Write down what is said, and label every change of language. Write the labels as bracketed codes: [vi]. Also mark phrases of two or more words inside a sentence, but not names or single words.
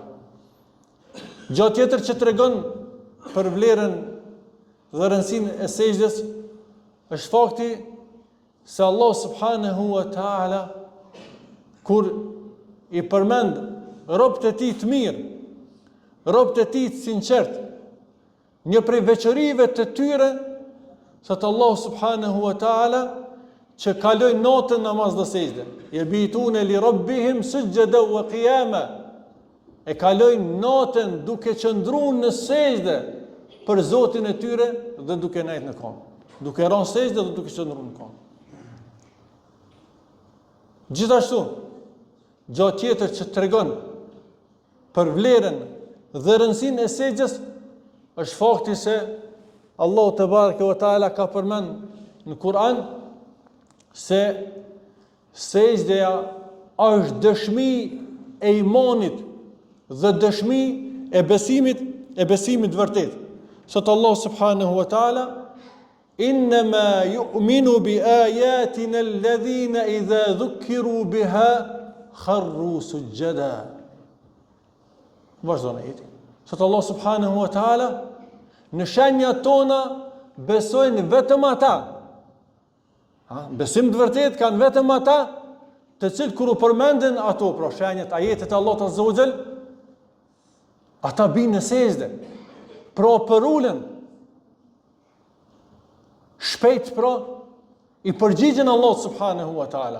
[sq] Gjë tjetër që tregon për vlerën dhe rëndësinë e sejdës është fakti se Allah [ar] سبحانه وتعالى [sq] kur i përmend robët e tij të mirë, robët e tij të sinqert, një prej veçorive të tyre, thot Allah [ar] سبحانه وتعالى, [sq] që kalojnë natën namaz dhe sejdë. [ar] يبيتون لربهم سجدا وقياما. [sq] E kalojnë natën duke qëndruar në sejdë për Zotin e tyre dhe duke nejtë në këmbë. Duke rënë sejdë dhe duke qëndruar në këmbë. Gjithashtu, gjë tjetër që tregon për vlerën dhe rëndësinë e sejdës është fakti se Allahu [ar] تبارك وتعالى [sq] ka përmend në Kur'an se sejdja është dëshmi e imanit dhe dëshmi e besimit vërtet. [ar] Sot الله سبحانه وتعالى إنما يؤمن بآياتنا الذين إذا ذكروا بها خروا سجدا. [sq] Vazhdon ajeti. Sot Allah [ar] سبحانه وتعالى [sq] në shenjat tona besojnë vetëm ata. Besim të vërtet kanë vetëm ata të cilët kur u përmenden ato, pra shenjat, ajetet e Allahut [ar] عز وجل, [sq] ata binë në sejdë, pra përulen shpejt, pra i përgjigjen Allah [ar] سبحانه وتعالى.